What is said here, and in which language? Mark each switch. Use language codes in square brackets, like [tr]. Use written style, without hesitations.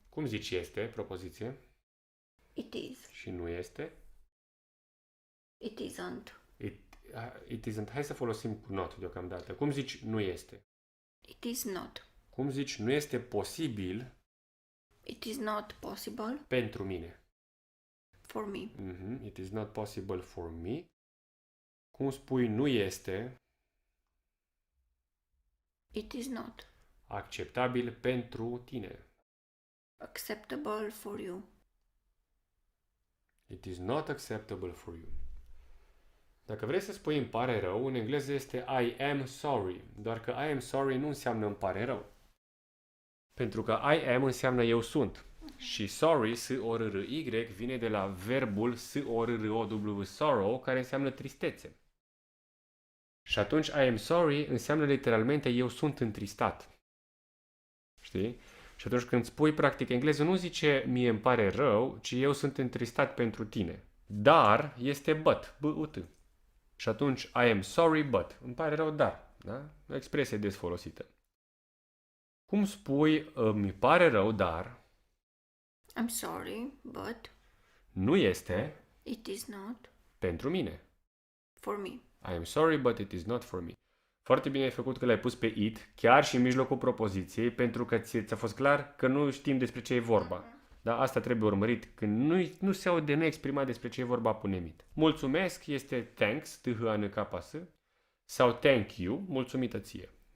[ro] Cum zici este, propoziție? [en] It is. [ro] Și nu este? [en] It isn't. It isn't. [ro] Hai să folosim cu not deocamdată. Cum zici nu este? [en] It is not. [ro] Cum zici nu este posibil [en] It is not possible [ro] pentru mine? [en] for me. It is not possible for me. [ro] Cum spui nu este [en] It is not [ro] acceptabil pentru tine? [en] acceptable for you. It is not acceptable for you. [ro] Dacă vrei să spui îmi pare rău, în engleză este [en] I am sorry. [ro] Doar că [en] I am sorry [ro] nu înseamnă îmi pare rău. Pentru că [en] I am [ro] înseamnă eu sunt. Și sorry, S-O-R-R-Y, vine de la verbul S-O-R-R-O-W, sorrow, care înseamnă tristețe. Și atunci [en] I am sorry [ro] înseamnă literalmente eu sunt întristat. Știi? Și atunci când spui practic engleză nu zice mie îmi pare rău, ci eu sunt întristat pentru tine. Dar este but, B-U-T. Și atunci [en] I am sorry but. [ro] Îmi pare rău, dar. Da? O expresie des folosită. Cum spui mi pare rău, dar [en] I'm sorry, but [ro] nu este [en] it is not [ro] pentru mine. [en] for me. I am sorry, but it is not for me. [ro] Foarte bine ai făcut că l-ai pus pe it, chiar și în mijlocul propoziției, pentru că ți-a fost clar că nu știm despre ce e vorba. Da? Asta trebuie urmărit. Când nu se aude neexprimat despre ce e vorba, punem it. Mulțumesc este thanks, T-H-A-N-K-S, sau [en] thank you, [ro] mulțumită ție.